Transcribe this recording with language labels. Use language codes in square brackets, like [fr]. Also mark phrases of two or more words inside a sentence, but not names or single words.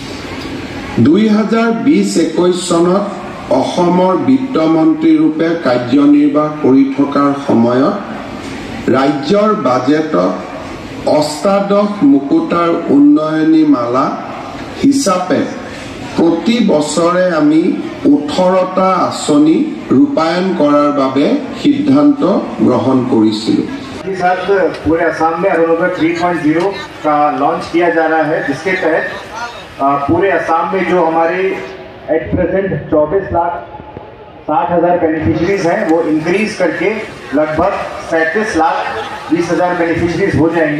[as] 2020-21 চনত অসমৰ বিত্তমন্ত্ৰী ৰূপে কাৰ্যনিৰ্বাহ কৰি থকাৰ সময়ত ৰাজ্যৰ বাজেটত অষ্টাদশ মুকুতাৰ উন্নয়নী মালা হিচাপে প্ৰতি বছৰে আমি 18টা আঁচনি ৰূপায়ণ কৰাৰ বাবে সিদ্ধান্ত গ্ৰহণ কৰিছিলোঁ। [hi] साथ पूरे असम में अरुणोदय 3.0 का लॉन्च किया जा रहा है, जिसके तहत पूरे असम में जो हमारे [en] at present [hi] 24,60,000 बेनिफिशरीज हैं, वो इंक्रीज करके लगभग 37,20,000 बेनिफिशरीज हो जाएंगे।